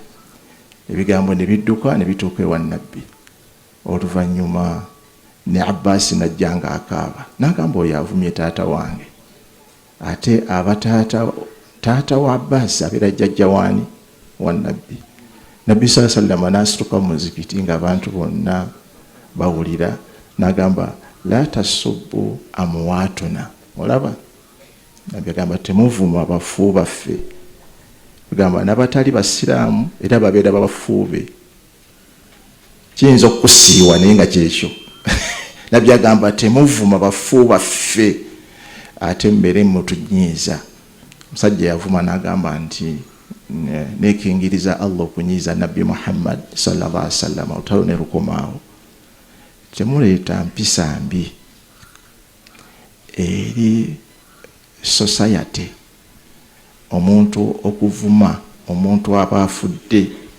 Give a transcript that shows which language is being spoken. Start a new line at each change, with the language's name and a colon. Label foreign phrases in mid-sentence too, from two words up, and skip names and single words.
Ganda: Ebigambo ne bidduka ne bituuka ewa Nabbi. Oluvannyuma ne Abbas najjanga akaaba, n'agamba oyo avumye taata wange. Ate taata wa Abbas abeera jjajja waani wa Nabbi. Nabbi
Arabic: صلى الله عليه وسلم
Ganda: n'asituka mu muzikiti ng'abantu bonna bawulira, n'agamba
Arabic: لا تسبوا أمواتنا.
Ganda: Olaba, Nabbi agamba temuvuma bafu baffe. Agamba n'abatali basiraamu era babeera babafuube. Kiyinza okusiiwa naye nga kyekyo. Nabbi agamba temuvuma bafu baffe ate mbeere mutunyiiza. Omusajja yavuma n'agamba nti nekingiriza Allah okunyiiza Nabbi Muhammad
Arabic: صلى الله عليه وسلم
Ganda: olutalo ne lukomaawo. Temuleeta mpisa mbi eri society, omuntu okuvuma omuntu aba afudde.